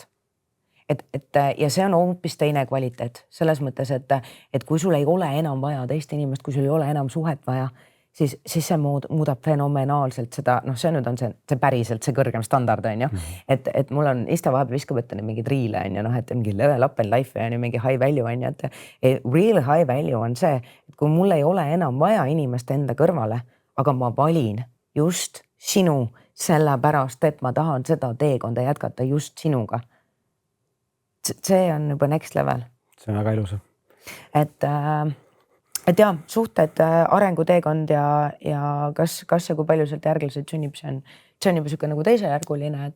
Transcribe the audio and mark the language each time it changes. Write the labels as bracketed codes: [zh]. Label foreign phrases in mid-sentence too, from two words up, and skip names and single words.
[et] Ja see on hoopis teine kvaliteet selles mõttes, et kui sul ei ole enam vaja teist inimest, kui sul ei ole enam suhet vaja, siis see muudab fenomenaalselt seda, noh, see nüüd on see päriselt see kõrgem standard on ju. Et mul on Ista vahepeal viskab ette mingeid riile on ju, noh, et mingi [en] level up in life [et] on ju, mingi [en] high value [et] on ju, et [en] real high value [et] on see, et kui mul ei ole enam vaja inimest enda kõrvale, aga ma valin just sinu sellepärast, et ma tahan seda teekonda jätkata just sinuga. See on juba [en] next level. [et] See on väga ilus. Et jah, suhted, arenguteekond ja kas ja kui palju sealt järglased sünnib, see on juba siuke nagu teisejärguline,